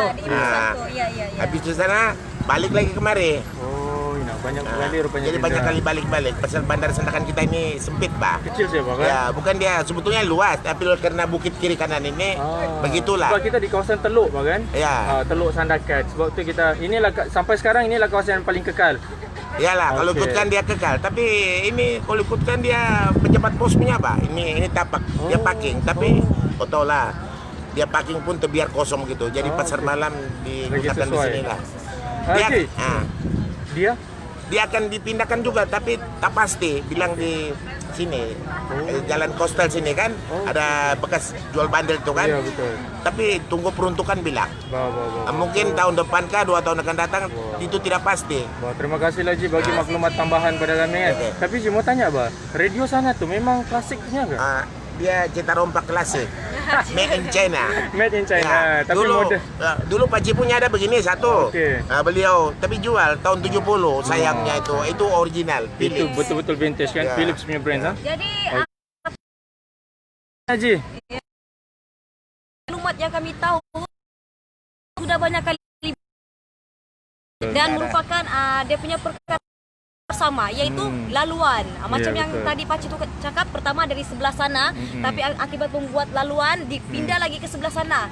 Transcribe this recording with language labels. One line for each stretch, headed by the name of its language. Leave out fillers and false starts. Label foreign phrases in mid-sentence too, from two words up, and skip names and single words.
Malay: Iya, di timbusan tuh. Iya, iya, iya. Habis di sana balik lagi kemari. Oh, ini banyak Nah, kali rupanya. jadi banyak kali balik-balik. Pasal bandar Sandakan kita ini sempit, Pak. Kecil sih, Pak kan? Ya, bukan dia sebetulnya luas, tapi karena bukit kiri kanan ini begitulah. Sebab kita di kawasan Teluk, Pak kan? Ya. Teluk Sandakan. Sebab tu kita inilah sampai sekarang inilah kawasan yang paling kekal. Iyalah, kalau Oke. ikutkan dia kekal. Tapi ini kalau ikutkan dia pejabat pos punya, Pak. Ini tapak. Dia parking, tapi tau lah. Dia parking pun terbiar kosong gitu. Jadi pasar malam digunakan di sesuai. sini lah. Dia, Haji, dia? dia akan dipindahkan juga, tapi tak pasti. Bilang di sini, jalan Coastal sini kan, ada bekas jual bandel itu kan. Iya, betul. Tapi tunggu peruntukan bilang. Bawa. Mungkin tahun depan kah, 2 tahun akan datang, itu tidak pasti. Wah, terima kasih Ji bagi maklumat tambahan pada kami kan. Oke. Tapi Ji mau tanya, Bah, radio sana tuh memang klasik punya ke? Dia cetak rompak klasik,
English: made in China. Made in China,
Malay: Ya, tapi dulu, model. dulu Pak Ci punya ada begini satu. Oke. Beliau tapi jual tahun 70 sayangnya itu original. Itu Philips. betul-betul vintage kan, Ya. Philips punya brand, ha? Jadi Haji, maklumat yang kami tahu sudah banyak kali dan merupakan dia punya perkara bersama yaitu laluan. Macam Ya, yang betul. tadi Pak Cito cakap, pertama dari sebelah sana, tapi akibat membuat laluan dipindah lagi ke sebelah sana.